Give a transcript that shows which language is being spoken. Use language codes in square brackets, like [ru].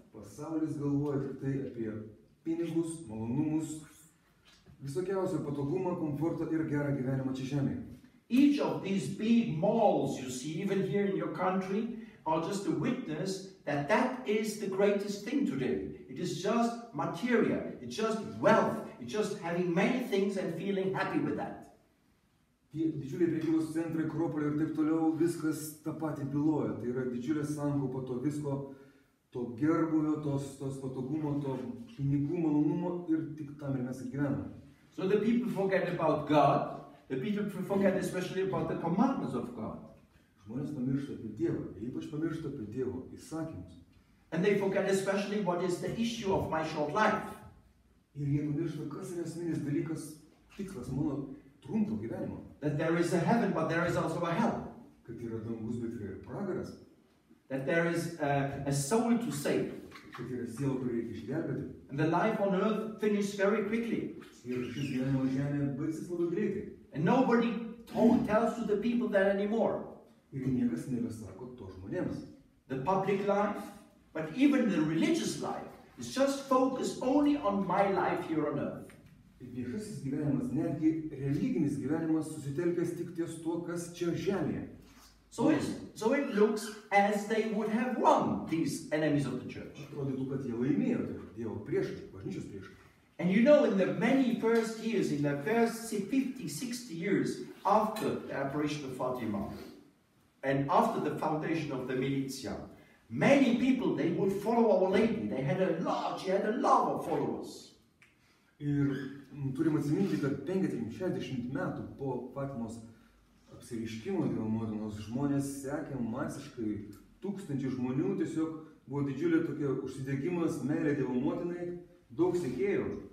[lt] Pasaulis galvoja tik tai apie pinigus, malonumus, visokiausią patogumą, komfortą ir gerą gyvenimą čia žemėje. [en] Each of these big malls you see, even here in your country, are just a witness that that is the greatest thing today. It is just material, it's just wealth, it's just having many things and feeling happy with that. [lt] Tie didžiuliai prekybos centrai, Akropoliai ir taip toliau, viskas tą patį byloja. Tai yra didžiulė sankaupa to visko, to gerbuvio, tos patogumo, to pinigų malonumo ir tik tam ir mes gyvename. [en] So the people forget about God, the people forget especially about the commandments of God. [lt] Žmonės pamiršta apie Dievą, ypač pamiršta apie Dievo įsakymus. [en] And they forget especially what is the issue of my short life. [lt] Ir jie pamiršta, kas yra esminis dalykas, tikslas mano trumpo gyvenimo. [en] That there is a heaven, but there is also a hell. [lt] Kad yra dangus, bet yra ir pragaras. [en] That there is a soul to save. [lt] kad yra siela, kuri reikia išgelbėti. [en] And the life on earth finished very quickly. [lt] Ir šis gyvenimas žemėje baigsis labai greitai. [en] And nobody tells to the people that anymore. [lt] Ir niekas nebesako to žmonėms. [en] The public life, but even the religious life, is just focused only on my life here on earth. [lt] Viešasis gyvenimas, netgi religinis gyvenimas susitelkęs tik ties tuo, kas čia žemėje. [en] So it looks as they would have won, these enemies of the church. [lt] Atrodytų, kad jie laimėjo, tai Dievo priešai, bažnyčios priešai. [en] And you know, in the many first years, in the first 50, 60 years after the apparition of Fatima, and after the foundation of the militia, many people, they would follow Our Lady. She had a lot of followers. [lt] Ir turim atsiminti, kad 50-60 metų po Fatimos apsireiškimo Dievo motinos žmonės sekė masiškai, tūkstančiai žmonių, tiesiog buvo didžiulė tokia užsidegimas, meilė Dievo motinai, daug sekėjų.